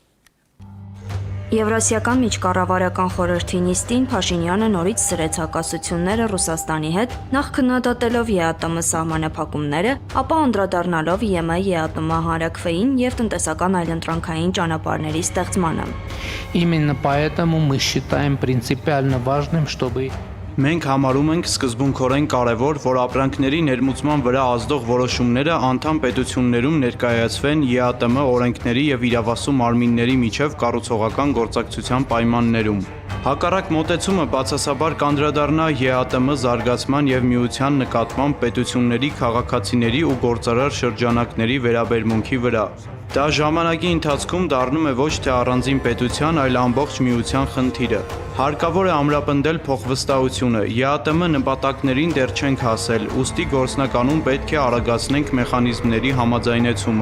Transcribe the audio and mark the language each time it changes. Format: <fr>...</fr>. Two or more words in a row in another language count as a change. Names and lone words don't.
<hy>Եվրասիական միջկառավարական խորհրդի նիստին Փաշինյանը նորից սրեց հակասությունները Ռուսաստանի հետ, նախ քննադատելով ԵԱՏՄ սահմանափակումները, ապա անդրադառնալով ԵՄ-ԵԱՏՄ հարակվեին եւ տնտեսական այլընտրանքային ճանապարհների ստեղծմանը։</hy> <ru>Именно поэтому мы считаем принципиально важным, чтобы</ru> <hy>Մենք համարում ենք սկզբունքորեն կարևոր, որ ապրանքների ներմուծման վրա ազդող որոշումները անդամ պետություններում ներկայացվեն ԵԱՏՄ օրենքների եւ իրավասու մարմինների միջև կառուցողական գործակցության պայմաններում։ Հակառակ մոտեցումը բացասաբար կանդրադառնա ԵԱՏՄ զարգացման եւ միության նկատմամբ պետությունների, քաղաքացիների ու գործարար շրջանակների վերաբերմունքի վրա։ Դա ժամանակի ընթացքում դառնում է ոչ թե առանձին պետության, այլ ամբողջ միության խնդիրը։ Հարկավոր է ամրապնդել փոխվստահությունը, ԵԱՏՄ նպատակներին դեռ չենք հասել, ուստի գործնականում պետք է արագացնենք մեխանիզմների համաձայնեցումը։</hy>